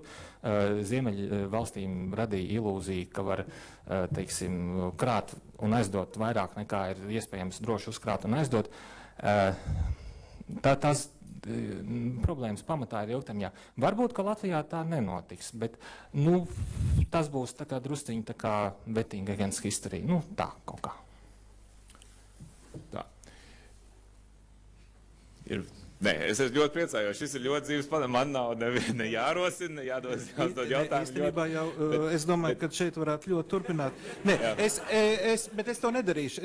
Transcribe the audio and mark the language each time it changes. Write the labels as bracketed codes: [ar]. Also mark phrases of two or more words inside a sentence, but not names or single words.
[lv] Ziemeļu valstīm radīja ilūziju, ka var, teiksim, krāt un aizdot vairāk nekā ir iespējams droši uzkrāt un aizdot. Tās problēmas pamatā ir ilgtermiņā. Varbūt, ka Latvijā tā nenotiks, bet tas būs tā kā drusciņi tā kā [en] betting against history. [lv] Tā kaut kā. Tā. Ir Nē, es esmu ļoti priecājos. Šis ir ļoti dzīves padoms. Man nav ne jārosina, jāuzdod jautājumu. Īstenībā jau, es domāju, ka šeit varētu ļoti turpināt. Nē, bet es to nedarīšu.